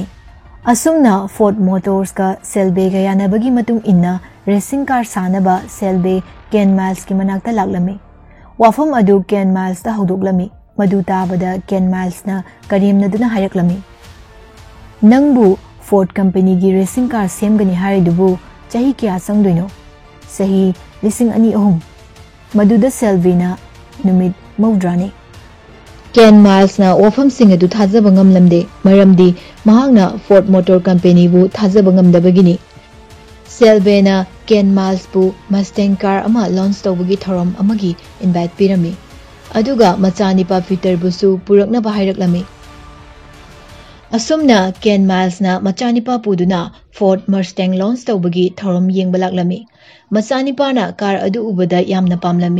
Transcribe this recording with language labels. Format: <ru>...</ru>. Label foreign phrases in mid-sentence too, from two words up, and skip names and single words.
<mni>Asumna Ford Motors ka Selbe ga yanabagi matung inna</mni> <en>racing car</en> <mni>sanaba Selbe Ken Miles ki manakta laklami. Wafam adu Ken Miles ta haudoklami. Madu tabada Ken Miles na karimna duna hairaklami. Nangbu Ford company gi</mni> <en>racing car</en> <mni>semgani haridubu chahi kya sangdoino. Sahi lising ani ohum. Maduda Selbe na numit maudrani. Ken Miles na wafam sing adu thajaba ngamlamde maramdi mahangna Ford Motor Company bu thajaba ngamdabagini. Selbe na Ken Miles bu Mustang car ama launch tawbagi thorom amagi invite pirami. Aduga machanipa Peter busu purakna bahailaklami. Asumna Ken Miles na machanipa puduna Ford Mustang launch tawbagi thorom yengbalaklami. Machanipa na car adu ubada yamna pamlami.</mni>